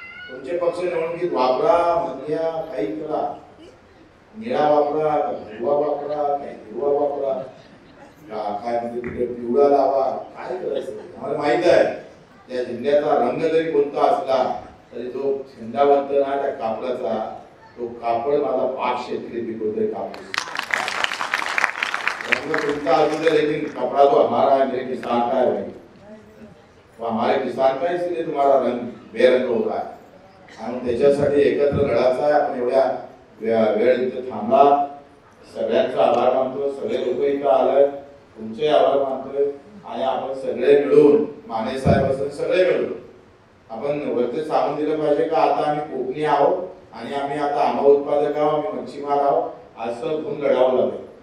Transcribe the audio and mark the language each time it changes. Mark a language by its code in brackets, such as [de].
[mr] तुमचे पक्ष निवडणुकीत वापरा, मनिया काही करा, निळा वापरा, हिरवा वापरा, काही हिरवा वापरा, काय म्हणजे तिकडे पिवळा लावा, काय करायचं आम्हाला माहित आहे. त्या झेंड्याचा रंग जरी कोणता असला तरी तो झेंडावंत ना त्या कापडाचा, तो कापड माझा पाच शेतकरी पिकवतोय. कापड रंग कोणता असू दे, [hi] लेकिन कपड़ा तो हमारा है. मेरे किसान का है भाई, वो हमारे किसान का, इसलिए तुम्हारा रंग बेरंग हो रहा है. [mr] आणि त्याच्यासाठी एकत्र लढायचा आहे. आपण एवढ्या वेळ इथे थांबला. सगळ्यांचा आभार मानतो. सगळे लोक इथं आले, तुमचे आभार मानतोय. आणि आपण सगळे मिळून, माने साहेब असेल, सगळे मिळून आपण वरती सांगून दिलं पाहिजे का आता आम्ही कोकणी आहोत आणि आम्ही आता आंबा उत्पादक आहोत, आम्ही मच्छीमार आहोत, असं घेऊन लढावं लागेल.